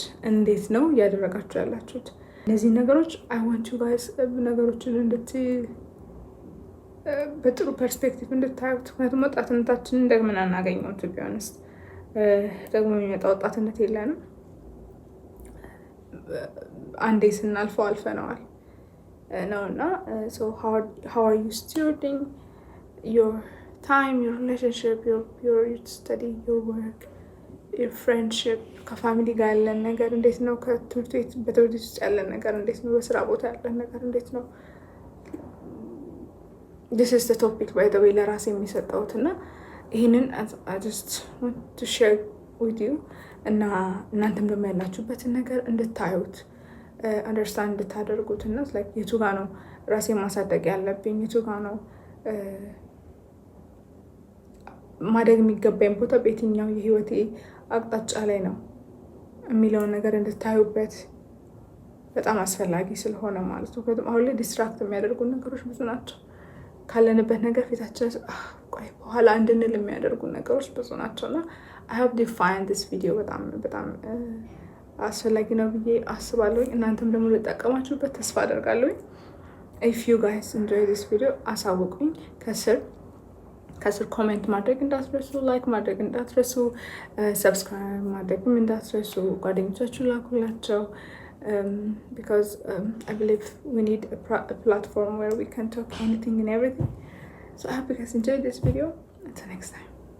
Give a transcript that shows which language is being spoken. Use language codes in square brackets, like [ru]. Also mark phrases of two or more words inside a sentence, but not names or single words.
[am] እንዴት ነው እያደረጋችሁ ያላችሁት? እነዚህ ነገሮች [en] I want you guys [am] ነገሮችን በጥሩ ፐርስፔክቲቭ እንድታዩት። ምክንያቱም ወጣትነታችንን ደግመን አናገኘውም። [en] to be honest [am] ደግሞ የሚመጣ ወጣትነት የለንም። አንዴ ስናልፈው አልፈነዋል ነው እና [en] how are you stewarding your time, your relationship, your study, your work, your friendship? [am] ከፋሚሊ ጋር ያለን ነገር እንዴት ነው? በትምህርት ቤት ውስጥ ያለን ነገር እንዴት ነው? በስራ ቦታ ያለን ነገር እንዴት ነው? [en] this is the topic by the way [am] ለራሴ የሚሰጠውት እና ይህንን [en] I just want to share with you [am] እና እናንተም ደግሞ ያላችሁበትን ነገር እንድታዩት አንደርስታንድ እንድታደርጉት እና የቱ ጋ ነው ራሴ ማሳደግ ያለብኝ፣ የቱ ጋ ነው ማደግ የሚገባኝ ቦታ በየትኛው የህይወቴ አቅጣጫ ላይ ነው የሚለውን ነገር እንድታዩበት በጣም አስፈላጊ ስለሆነ ማለት ነው። ምክንያቱም አሁን ላይ ዲስትራክት የሚያደርጉ ነገሮች ብዙ ናቸው። ካለንበት ነገር ፊታችን በኋላ እንድንል የሚያደርጉ ነገሮች ብዙ ናቸው እና I [en] hope you find this video [am] በጣም አስፈላጊ ነው ብዬ አስባለሁ። እናንተም ደግሞ ልጠቀማችሁበት ተስፋ አደርጋለሁ። [en] if you guys enjoy this video [am] አሳውቁኝ። ከስር ኮሜንት ማድረግ እንዳትረሱ፣ ላይክ ማድረግ እንዳትረሱ፣ ሰብስክራይብ ማድረግም እንዳትረሱ፣ ጓደኞቻችሁ ላኩላቸው። [en] because I believe we need a platform where we can talk anything and everything. So I hope you guys enjoyed this video. Until next time.